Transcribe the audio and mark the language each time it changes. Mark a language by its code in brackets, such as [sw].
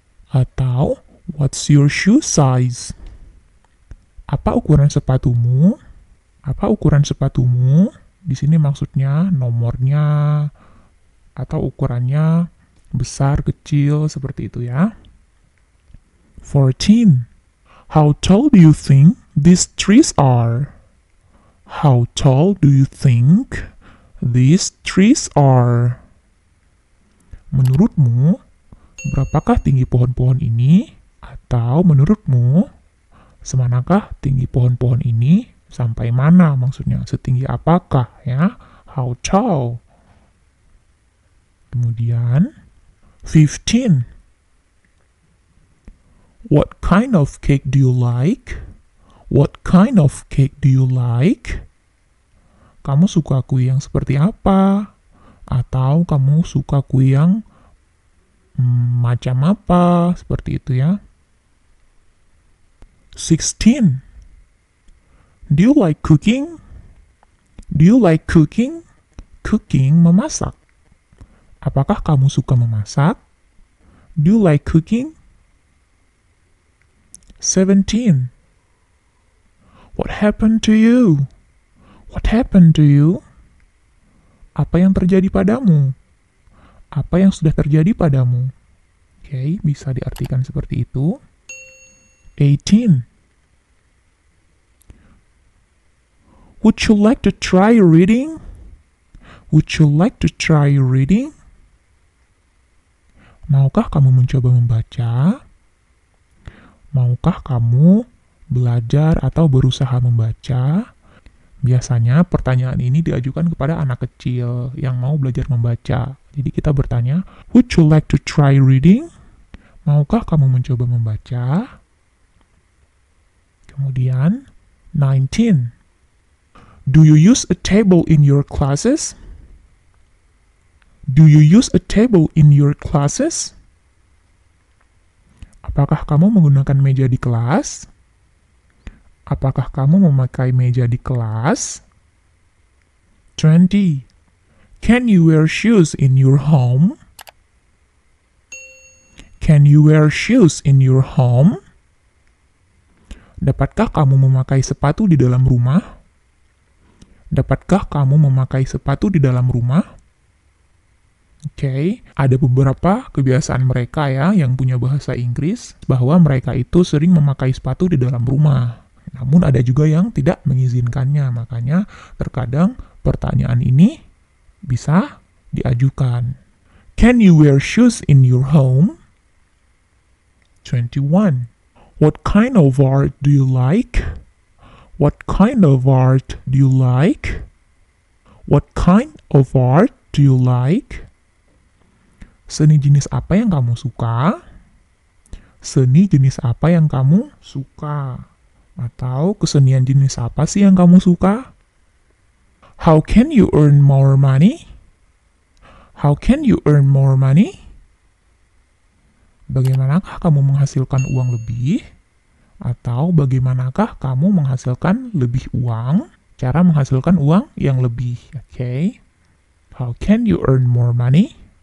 [id] Atau [en] what's your shoe size? [id] Apa ukuran sepatumu? Apa ukuran sepatumu? Di sini maksudnya nomornya atau ukurannya besar, kecil, seperti itu ya. 14. [en] How tall do you think these trees are? How tall do you think these trees are? [id] Menurutmu, berapakah tinggi pohon-pohon ini? Atau menurutmu, semanakah tinggi pohon-pohon ini? Sampai mana maksudnya? Setinggi apakah ya? [en] How tall? [id] Kemudian, 15. [en] What kind of cake do you like? What kind of cake do you like? [id] Kamu suka kue yang seperti apa? Atau kamu suka kue yang macam apa? Seperti itu ya. [en] 16. Do you like cooking? Do you like cooking? Cooking, memasak. [id] Apakah kamu suka memasak? [en] Do you like cooking? 17. What happened to you? What happened to you? [id] Apa yang terjadi padamu? Apa yang sudah terjadi padamu? Oke, bisa diartikan seperti itu. 18. [en] Would you like to try reading? Would you like to try reading? [id] Maukah kamu mencoba membaca? Maukah kamu belajar atau berusaha membaca? Biasanya pertanyaan ini diajukan kepada anak kecil yang mau belajar membaca. Jadi kita bertanya, [en] would you like to try reading? [id] Maukah kamu mencoba membaca? Kemudian, 19. [en] Do you use a table in your classes? Do you use a table in your classes? [id] Apakah kamu menggunakan meja di kelas? Apakah kamu memakai meja di kelas? 20. [en] Can you wear shoes in your home? Can you wear shoes in your home? [id] Dapatkah kamu memakai sepatu di dalam rumah? Dapatkah kamu memakai sepatu di dalam rumah? Oke, ada beberapa kebiasaan mereka ya yang punya bahasa Inggris bahwa mereka itu sering memakai sepatu di dalam rumah. Namun ada juga yang tidak mengizinkannya, makanya terkadang pertanyaan ini bisa diajukan. [en] Can you wear shoes in your home? 21. What kind of art do you like? What kind of art do you like? What kind of art do you like? [id] Seni jenis apa yang kamu suka? Seni jenis apa yang kamu suka? Atau kesenian jenis apa sih yang kamu suka? [en] How can you earn more money? How can you earn more money? [id] Bagaimanakah kamu menghasilkan uang lebih? Atau bagaimanakah kamu menghasilkan lebih uang? Cara menghasilkan uang yang lebih, oke? [en] How can you earn more money?